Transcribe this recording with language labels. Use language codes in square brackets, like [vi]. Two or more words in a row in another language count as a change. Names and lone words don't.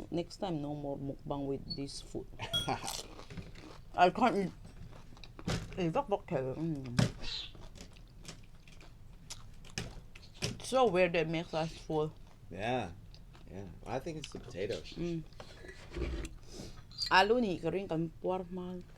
[en] Next time no more mukbang with this food. I can't eat. It's so weird that makes us full. Yeah. Yeah. I think it's the potatoes. [lus] Alu ni ka rin kan formal.